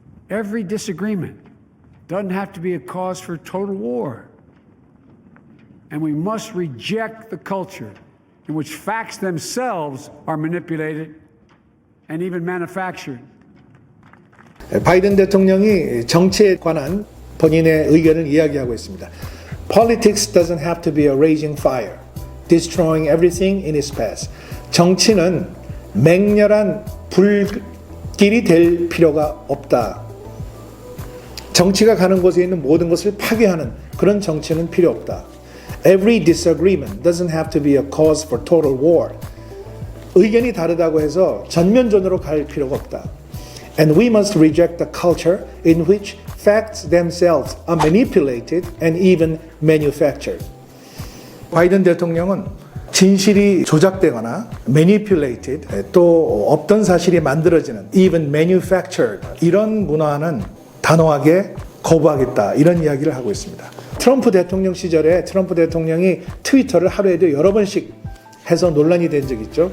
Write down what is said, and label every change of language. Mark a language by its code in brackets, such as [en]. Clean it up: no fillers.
[en] Every disagreement doesn't have to be a cause for total war. And we must reject the culture in which facts themselves are manipulated and even manufactured. [ko] 바이든 대통령이 정치에 관한 본인의 의견을 이야기하고 있습니다. [en] Politics doesn't have to be a raging fire, destroying everything in its path. [ko] 정치는 맹렬한 불길이 될 필요가 없다. 정치가 가는 곳에 있는 모든 것을 파괴하는 그런 정치는 필요 없다. [en] Every disagreement doesn't have to be a cause for total war. [ko] 의견이 다르다고 해서 전면전으로 갈 필요가 없다. [en] And we must reject the culture in which facts themselves are manipulated and even manufactured. [ko] 바이든 대통령은 진실이 조작되거나 [en] manipulated, [ko] 또 없던 사실이 만들어지는 [en] even manufactured, [ko] 이런 문화는 단호하게 거부하겠다, 이런 이야기를 하고 있습니다. 트럼프 대통령 시절에 트럼프 대통령이 트위터를 하루에도 여러 번씩 해서 논란이 된 적이 있죠.